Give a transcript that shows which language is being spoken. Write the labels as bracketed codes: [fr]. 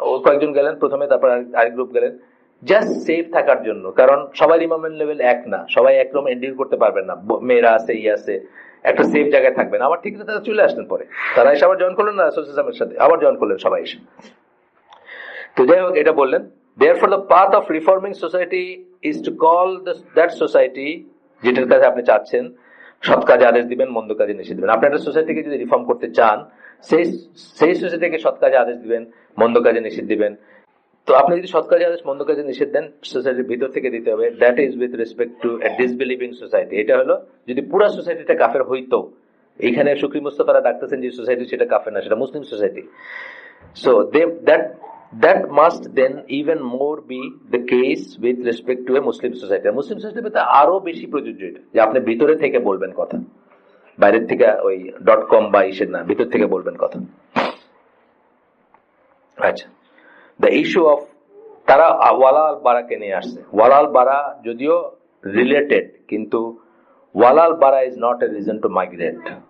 [bn] কয়েকজন গেলেন প্রথমে, তারপর আরেক গ্রুপ গেলেন, জাস্ট সেফ থাকার জন্য। কারণ সবাই ইমামের লেভেল এক না, সবাই একরকম এন্ডিল করতে পারবেন না, মেয়েরা আছে, আছে, একটা সেফ জায়গায় থাকবেন। আবার ঠিক আছে, তারা চলে আসলেন পরে, তারা এসে আবার জয়েন করলেন না সোসাইটির সাথে, আবার জয়েন করলেন সবাই এসে। তো যাই হোক, এটা বললেন, [en] therefore the path of reforming society is to call that society, [bn] যেটার কাছে আপনি চাচ্ছেন, সৎ কাজে আদেশ দিবেন, মন্দ কাজে নিষেধ দিবেন। আপনি একটা সোসাইটিকে যদি রিফর্ম করতে চান, সেই সোসাইটিকে সৎ কাজে আদেশ দিবেন, মন্দ কাজে নিষেধ দিবেন। তো আপনি যদি সৎ কাজে আদেশ, মন্দ কাজে নিষেধ দেন, সোসাইটির ভিতর থেকে দিতে হবে। [en] That is with respect to a disbelieving society. [bn] এটা হলো যদি পুরা সোসাইটিটা কাফের হইতো, এখানে শুকরি মুস্তাফারা ডাকতেছেন যে সোসাইটি সেটা কাফের না, সেটা মুসলিম society. [en] So that must then even more be the case with respect to a Muslim society. [bn] মুসলিম সোসাইটিতে আরো বেশি প্রযোজ্য এটা, যে আপনি ভিতরে থেকে বলবেন কথা, বাইরের থেকে ওই .com বা ইসের না, ভিতর থেকে বলবেন কথা। আচ্ছা, দ্য ইস্যু অফ, তারা ওয়ালা আল বারাকে নিয়ে আসছে। ওয়ালা আল বারা যদিও রিলেটেড, কিন্তু ওয়ালা আল বারা [en] Is not a reason to migrate.